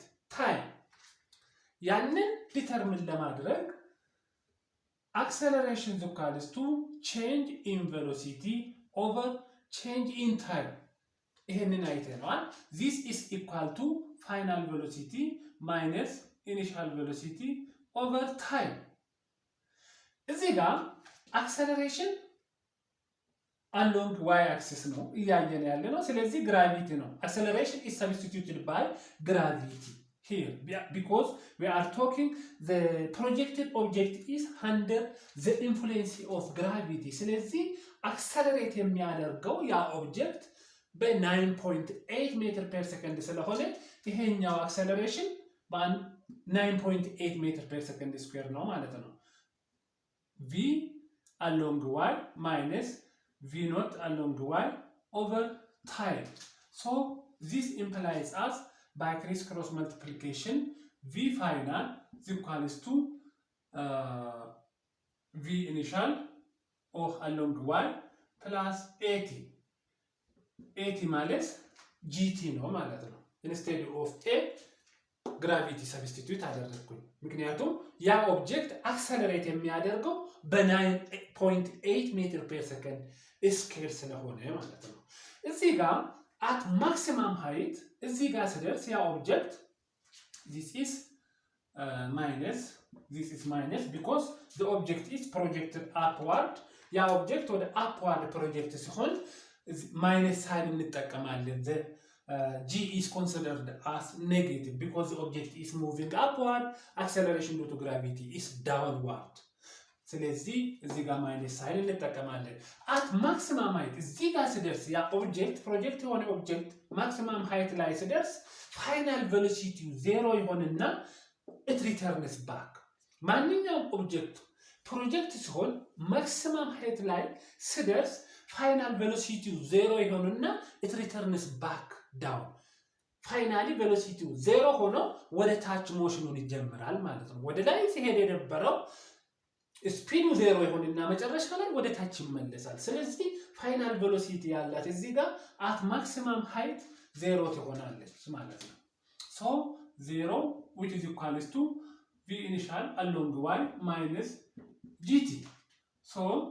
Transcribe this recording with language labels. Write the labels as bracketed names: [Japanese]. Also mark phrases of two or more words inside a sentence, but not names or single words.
[English] time [Amharic] ያንን ዲተርሚን ለማድረግ [English] acceleration is equal to change in velocity over change in time. [Amharic] ይሄንን አይተናል [English] this is equal to final velocity minus initial velocity over time [Amharic] እዚህ ጋር [English] acceleration along y axis [Amharic] ነው እያየን ያለ ነው ስለዚህ gravity ነው [English] acceleration is substituted by gravity here because we are talking the projected object is under the influence of gravity [Amharic] ስለዚህ accelerate የሚያደርገው ያ object በ9.8 [English] meter per [Amharic] ሰከንድ ስለሆነ ይሄኛው acceleration በ9.8 [English] meter per second square [Amharic] ነው ማለት ነው [English] v along y minus v naught along y over time so this implies us by criss-cross multiplication v final is equals to v initial of along y plus [Amharic] 80 ማለት gt ነው ማለት ነው [English] instead of a gravity substitute [Amharic] አደረኩኝ ምክንያቱም ያ [English] object accelerate [Amharic] የሚያደርገው በ9.8 [English] meter per second scale [Amharic] ስለሆነ ማለት ነው እዚህ ጋር [English] at maximum height [Amharic] እዚህ ጋር ሲደርስ ያ ኦብጀክት [English] this is minus because the object is projected upward [Amharic] ያ ኦብጀክት ወደ upward project ሲሆን minus sign እንጠቀማለን [English] the g is considered as negative because the object is moving upward acceleration due to gravity is downward [Amharic] ስለዚህ እዚህ ጋር minus sign እንጠቀማለን [English] at maximum height [Amharic] እዚህ ጋር ሲደርስ ያ [English] object project [Amharic] የሆነ ኦብጀክት [English] maximum height [Amharic] ላይ ሲደርስ [English] final velocity [Amharic] 0 ይሆንና [English] it returns back [Amharic] ማንኛውም [English] object project [Amharic] ሲሆን [English] maximum height [Amharic] ላይ ሲደርስ [English] final velocity [Amharic] 0 ይሆንና [English] it returns back down finally velocity [Amharic] 0 ሆኖ ወደ ታች ሞሽኑን ይጀምራል ማለት ነው ወደ ላይ ሲሄድ የነበረው ስፒዱ 0 ይሆንና መጨረሻ ላይ ወደ ታች ይመለሳል ስለዚህ [English] final velocity [Amharic] ያላት እዚህ ጋር [English] at maximum height [Amharic] 0 ትሆናለች ማለት ነው [English] so 0 which is equals to v initial along y minus gt so